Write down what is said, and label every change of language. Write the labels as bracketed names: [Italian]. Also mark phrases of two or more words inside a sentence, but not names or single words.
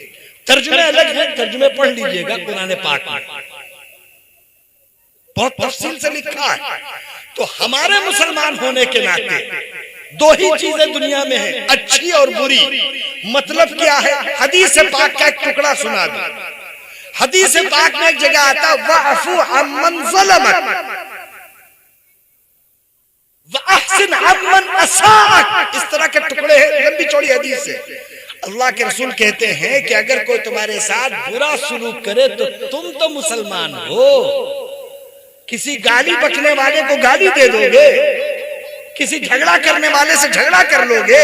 [Hindi] तर्जुमे अलग है, तर्जुमे पढ़ लीजिएगा कुरान पाक में, बहुत तफसील से लिखा है। तो हमारे मुसलमान होने के नाते दो ही चीजें दुनिया में है, अच्छी और बुरी। मतलब क्या है? हदीस पाक का एक टुकड़ा सुना दो। हदीस पाक में एक जगह आता, [Arabic] واعف عمن ظلمك وأحسن عمن أساءك. [Hindi] इस तरह के टुकड़े हैं, लंबी चौड़ी हदीस है। अल्लाह के रसूल कहते हैं कि अगर कोई तुम्हारे साथ बुरा सलूक करे तो तुम तो मुसलमान हो। किसी गाली बकने वाले को गाली दे दोगे? किसी झगड़ा करने वाले से झगड़ा कर लोगे?